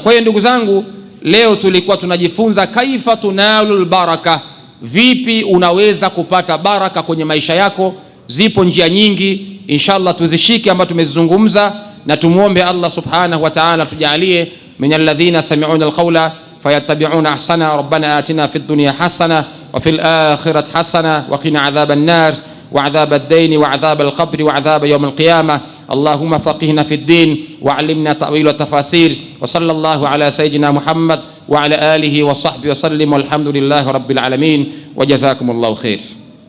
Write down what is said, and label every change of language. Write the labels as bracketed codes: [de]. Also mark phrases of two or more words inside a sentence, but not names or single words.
[sw] Kwa hiyo ndugu zangu, leo tulikuwa tunajifunza [ar] كيف تنال البركة, [sw] vipi unaweza kupata baraka kwenye maisha yako. Zipo njia nyingi, inshallah tuzishike ambazo tumezizungumza, na tumuombe Allah [ar] سبحانه وتعالى [sw] tujalie [ar] من الذين يستمعون القول فيتبعون أحسنه. ربنا آتنا في الدنيا حسنة وفي الآخرة حسنة وقنا عذاب النار وعذاب الدين وعذاب القبر وعذاب يوم القيامة. اللهم فقهنا في الدين وعلمنا التأويل والتفاسير وصلى الله على سيدنا محمد وعلى آله وصحبه وسلم والحمد لله رب العالمين وجزاكم الله خيرا.